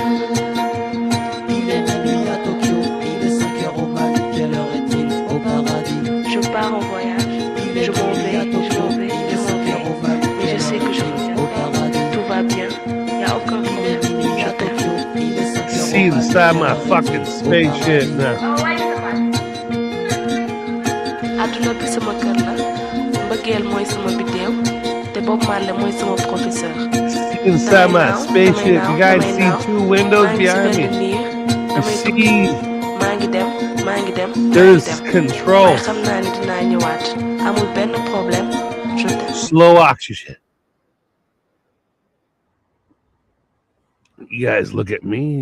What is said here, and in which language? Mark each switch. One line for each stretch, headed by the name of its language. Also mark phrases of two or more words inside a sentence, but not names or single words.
French: Il est minuit à Tokyo, il est 5 heures au Mali, quelle heure est-il au paradis? Je pars en voyage, je m'en vais, mais je sais que je reviendrai. Tout va bien, y a aucun problème, je t'aime.
English: See inside my fucking spaceship now.
Wolof: Àdduna bi sama kër la, mbëggeel mooy sama biddeew, te Bob Marley mooy sama professeur.
English: See inside my spaceship. You guys see two windows behind me. You see,
Wolof: maa ngi dem.
English: there's control.
Wolof: Waaye xam naa ni dinaa ñëwaat. Amul benn problème,
French: je t'aime.
English: Slow oxygen. You guys look at me.